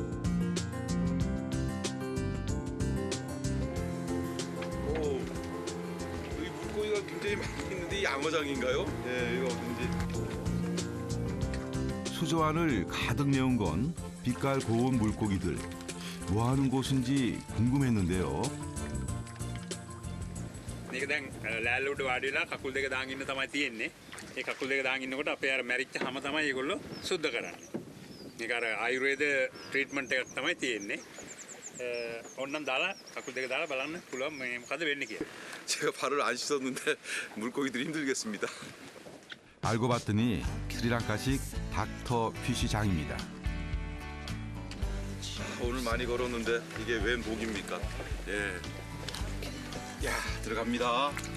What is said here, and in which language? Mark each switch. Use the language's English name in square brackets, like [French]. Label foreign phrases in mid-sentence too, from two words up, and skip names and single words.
[Korean] 여기 물고기가 굉장히 많이 있는데 이 양어장인가요? 네, 이거 어딘지. 수조 안을 가득 메운 건 빛깔 고운 물고기들. 뭐하는 곳인지 궁금했는데요. [Sinhala] මේක දැන් ලෑල්ලුවට වාඩි වෙලා කකුල් දෙක දාගෙන ඉන්න තමයි තියෙන්නේ. ඒ කකුල් දෙක දාගෙන ඉන්නකොට අපේ අර මැරිච්ච හැම තමයි ඒගොල්ලෝ සුද්ධ කරන්නේ. මේක අර ආයුර්වේද ට්‍රීට්මන්ට් එකක් තමයි තියෙන්නේ. ඕන්නම් දාලා කකුල් දෙක දාලා බලන්න පුළුවන් මේ මොකද වෙන්නේ කියලා. [Korean] 제가 발을 안 씻었는데 물고기들이 힘들겠습니다. 알고 봤더니 스리랑카식 닥터 피쉬장입니다. 오늘 많이 걸었는데 이게 웬 복입니까? 예. 야, 들어갑니다.